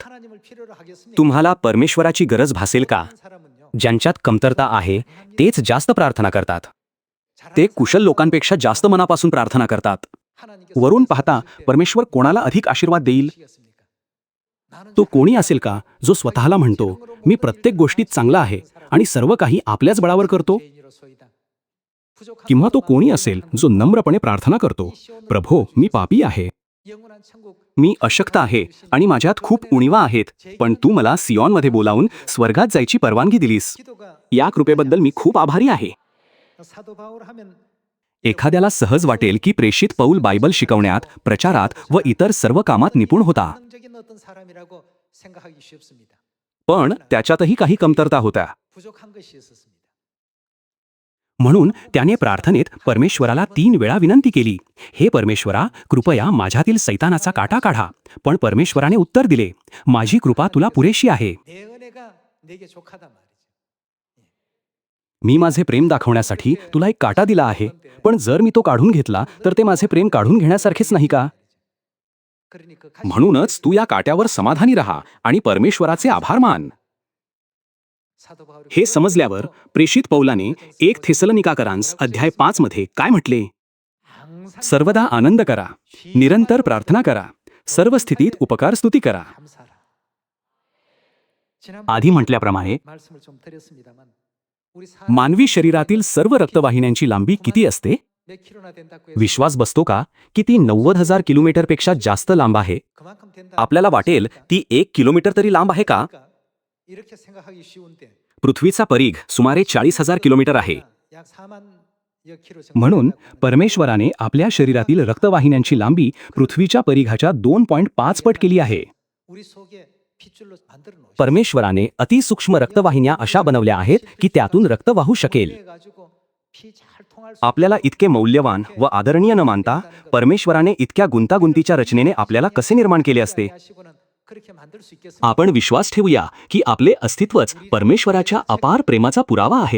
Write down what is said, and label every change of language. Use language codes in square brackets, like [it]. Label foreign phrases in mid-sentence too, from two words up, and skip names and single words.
[ko] 하나님을 필요로 하겠습니까? [mr] तुम्हाला परमेश्वराची गरज भासेल का? [ko] 잘하는 사람은요. [mr] ज्यांच्यात कमतरता आहे तेच जास्त प्रार्थना करतात. ते कुशल लोकांपेक्षा जास्त मनापासून प्रार्थना करतात. [ko] 하나님께서 [mr] वरून पाहता परमेश्वर कोणाला अधिक आशीर्वाद देईल? [ko] 주시겠습니까? 나는 [mr] तो कोणी असेल का जो स्वतःला म्हणतो, मी प्रत्येक गोष्टीत चांगला आहे आणि सर्व काही आपल्याच बळावर करतो? [ko] 죄인으로소이다. 부족한 [mr] किंवा तो कोणी असेल जो नम्रपणे प्रार्थना करतो, प्रभो, मी पापी आहे, [ko] 영원한 천국 [mr] मी अशक्त आहे आणि माझ्यात खूप उणीवा आहेत, पण तू मला सियॉनमध्ये बोलावून स्वर्गात जायची परवानगी दिलीस. [ko] 기도가 [mr] या कृपेबद्दल मी खूप आभारी आहे. [ko] 사도 바울 하면 [mr] एखाद्याला सहज वाटेल की प्रेषित पौल बायबल शिकवण्यात, प्रचारात व इतर सर्व कामात निपुण होता. [ko] 성적인 어떤 사람이라고 생각하기 쉽습니다. [mr] पण त्याच्यातही काही कमतरता होत्या. [ko] 부족한 것이 있었습니다. [mr] म्हणून त्याने प्रार्थनेत परमेश्वराला 3 वेळा विनंती केली, हे परमेश्वरा, कृपया माझ्यातील सैतानाचा काटा काढा. पण परमेश्वराने उत्तर दिले, माझी कृपा तुला पुरेशी आहे. [ko] 내 은혜가 내게 족하단 말이죠. [mr] मी माझे प्रेम दाखवण्यासाठी तुला एक काटा दिला आहे, पण जर मी तो काढून घेतला तर ते माझे प्रेम काढून घेण्यासारखेच नाही का? [ko] 그러니 그 [mr] म्हणूनच तू या काट्यावर समाधानी राहा आणि परमेश्वराचे आभार मान. [ko] 사도 바울이 [mr] हे समजल्यावर प्रेषित पौलाने 1 थेसलोनिकाकरांस अध्याय 5 मध्ये काय म्हटले? [ko] 항상 [mr] सर्वदा आनंद करा, निरंतर प्रार्थना करा, सर्व स्थितीत उपकार स्तुती करा. [ko] 감사하라. 지난번에 [mr] आधी म्हटल्याप्रमाणे [ko] 말씀을 좀 드렸습니다만 우리 [mr] मानवी शरीरातील सर्व रक्तवाहिन्यांची लांबी किती असते? [ko] 몇 킬로나 된다고 해서 [mr] विश्वास बसतो का की ती 90,000 किलोमीटरपेक्षा जास्त लांब आहे? [ko] 그만큼 된다. [mr] आपल्याला वाटेल ती 1 किलोमीटर तरी लांब आहे का? [ko] 그러니까 이렇게 생각하기 쉬운데 [mr] पृथ्वीचा परीघ सुमारे 40,000 किलोमीटर आहे. [ko] 약 4만여 킬로 정도 [mr] म्हणून [ko] 된다고 [mr] परमेश्वराने आपल्या शरीरातील रक्तवाहिन्यांची लांबी पृथ्वीच्या परीघाच्या 2.5 पट केली आहे. [ko] 우리 속에 핏줄로 만들어 놓으셨어요. [mr] परमेश्वराने अतिसूक्ष्म रक्तवाहिन्या अशा बनवल्या आहेत की त्यातून रक्त वाहू शकेल. [ko] 가지고 피 잘 통할 수 [mr] आपल्याला इतके मौल्यवान व आदरणीय न मानता परमेश्वराने इतक्या गुंतागुंतीच्या रचनेने आपल्याला कसे निर्माण केले असते? [ko] 하시고는 그렇게 만들 수 있겠습니까? [mr] आपण विश्वास ठेवूया की आपले अस्तित्वच परमेश्वराच्या अपार प्रेमाचा पुरावा आहे.